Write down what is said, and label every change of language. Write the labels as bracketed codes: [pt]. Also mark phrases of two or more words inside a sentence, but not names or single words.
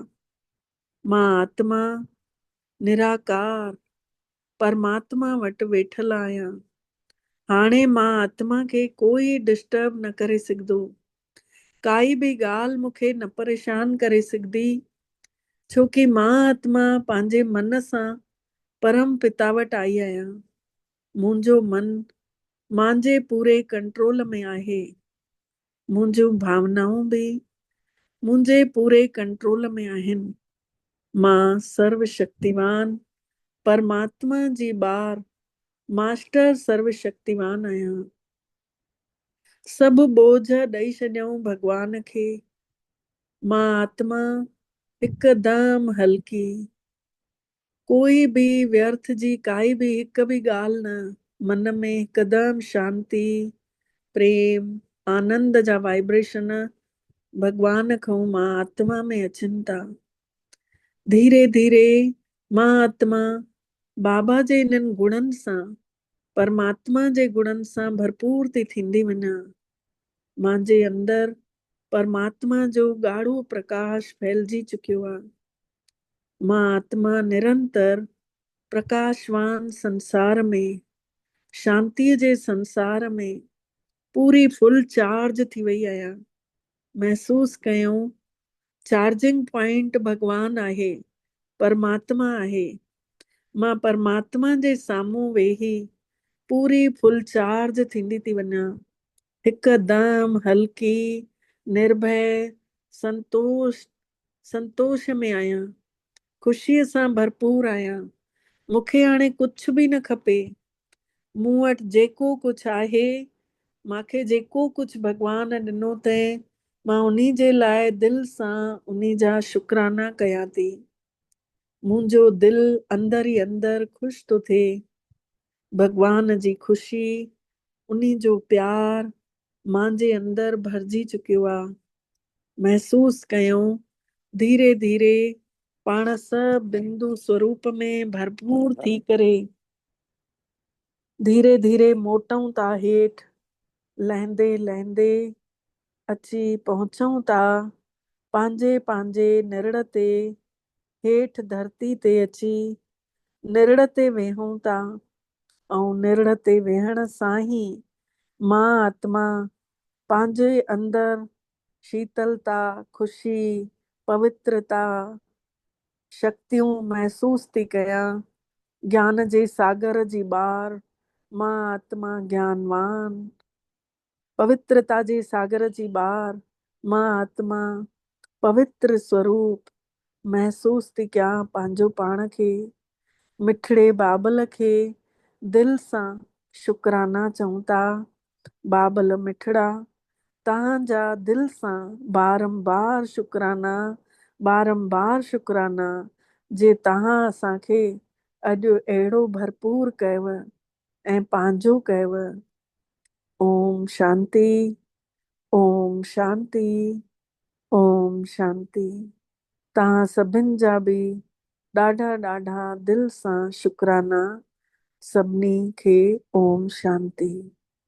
[sd] मां आत्मा निराकार परमात्मा वटि वेठल आहियां। हाणे मां आत्मा खे कोई डिस्टर्ब न करे सघंदो, काई बि ॻाल्हि मूंखे न परेशान करे सघंदी, छोकी मां आत्मा पंहिंजे मन सां परम पिता वटि आई आहियां। मुंहिंजो मन मुंहिंजे पूरे कंट्रोल में आहे, मुंहिंजूं भावनाऊं बि मुंहिंजे पूरे कंट्रोल में आहिनि। मां सर्वशक्तिवान परमात्मा जी ॿार मास्टर सर्वशक्तिवान आहियां। सभु बोझ ॾेई छॾियऊं भॻवान खे। मां आत्मा हिकदमि हल्की, कोई बि व्यर्थ जी काई बि हिक बि ॻाल्हि न, मन में हिकदमि शांती प्रेम आनंद जा वाइब्रेशन भॻवान खां मां आत्मा में अचनि था। धीरे धीरे मां आत्मा बाबा जे इन्हनि गुणनि सां, परमात्मा जे गुणनि सां भरपूर थी थींदी वञा। मुंहिंजे अंदरि परमात्मा जो ॻाढ़ो प्रकाश फैलिजी चुकियो आहे। मां आत्मा निरंतर प्रकाशवान संसार में, शांतीअ जे संसार में पूरी [en] full charge [sd] थी वई आहियां। महसूस कयूं [en] charging point [sd] भगवान आहे, परमात्मा आहे। मां परमात्मा जे साम्हूं वेही पूरी [en] full charge [sd] थींदी थी वञा, हिकदम हल्की, निर्भय, संतोष संतोष में आहियां, ख़ुशीअ सां भरपूर आहियां। मूंखे हाणे कुझु बि न खपे। मूं वटि जेको कुझु आहे, मूंखे जेको कुझु भॻवान ॾिनो अथई, मां उन्ही जे लाइ दिलि सां उन्ही जा शुकराना कयां थी। मुंहिंजो दिलि अंदरि ई अंदरि ख़ुशि थो थिए। भॻवान जी ख़ुशी, उन्ही जो प्यार मुंहिंजे अंदरि भरिजी चुकियो आहे। महसूस कयूं धीरे धीरे पाण सभु बिंदु स्वरूप में भरपूर थी करे धीरे धीरे मोटूं था हेठि, लहंदे लहंदे अची पहुचूं था पंहिंजे पंहिंजे निरड़ ते, हेठि धरती ते अची निरड़ ते वेहूं था। ऐं निरड़ ते वेहण सां ई मां आत्मा पंहिंजे अंदरि शीतलता, ख़ुशी, पवित्रता, शक्तियूं महसूस थी कयां। ज्ञान जे सागर जी ॿार मां आत्मा ज्ञानवान, पवित्रता जे सागर जी ॿार मां आत्मा पवित्र स्वरूप महसूस थी कयां। पंहिंजो पाण खे मिठड़े बाबल खे दिलि सां शुकराना चऊं था। बाबल मिठड़ा, तव्हांजा दिलि सां बारंबार शुकराना, बारंबार शुकराना, जे तव्हां असांखे अॼु अहिड़ो भरपूर कयव ऐं पंहिंजो कयव। ओम शांति, ओम शांति, ओम शांति। तव्हां सभिनि जा बि ॾाढा ॾाढा दिलि सां शुकराना। सभिनी खे ओम शांति।